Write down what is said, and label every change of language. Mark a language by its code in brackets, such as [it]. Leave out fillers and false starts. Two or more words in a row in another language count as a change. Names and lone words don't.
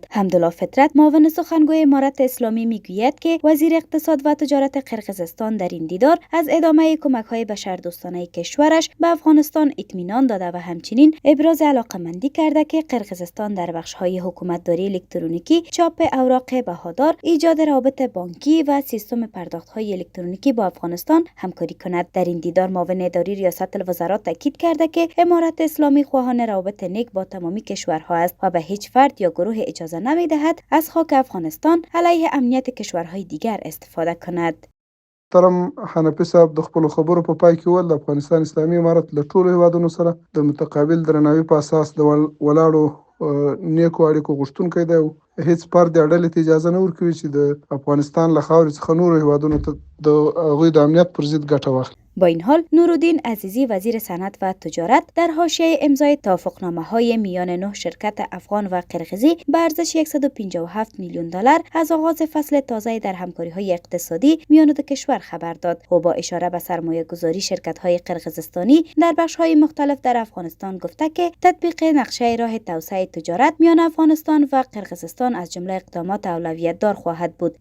[fa] حمدالله فطرت معاون سخنگوی امارت اسلامی میگوید که وزیر اقتصاد و تجارت قرقیزستان در این دیدار از ادامه کمک‌های بشردوستانه کشورش به افغانستان اطمینان داده و همچنین ابراز علاقه‌مندی کرده که قرقیزستان در بخش‌های حکومتداری الکترونیکی، چاپ اوراق بهادار، ایجاد روابط بانکی و سیستم پرداخت‌های الکترونیکی با افغانستان همکاری کند. در این دیدار معاون اداری ریاست الوزراء تاکید کرده که امارت اسلامی خواهان روابط نیک با تمامی کشورها است و به هیچ فرد یا گروه اجازه نمی‌دهد از خاک افغانستان علیه امنیت کشورهای دیگر استفاده کند. [ps] محترم حنفي صاحب د خپل خبرو په پای کې ول د افغانستان اسلامي امارت له ټولو هیوادونو سره د متقابل درناوي په اساس د ولاړو نیکو اړیکو غوښتونکی دی او هیڅ فرد د ډلې ته اجازه نه ورکوي چې د افغانستان له خاورې څخه نورو هیوادونو ته د هغوی د امنیت پر ضد ګټه واخلي. [fa] با این حال نورالدین عزیزی وزیر صنعت و تجارت در حاشیه امضای توافقنامه‌های میان 9 شرکت افغان و قرقیزی به ارزش 157 میلیون دلار از آغاز فصل تازه در همکاری‌های اقتصادی میان دو کشور خبر داد. او با اشاره به سرمایه‌گذاری شرکت‌های قرقیزستانی در بخش‌های مختلف در افغانستان گفته که تطبیق نقشه راه توسعه تجارت میان افغانستان و قرقیزستان از جمله اقدامات اولویت دار خواهد بود.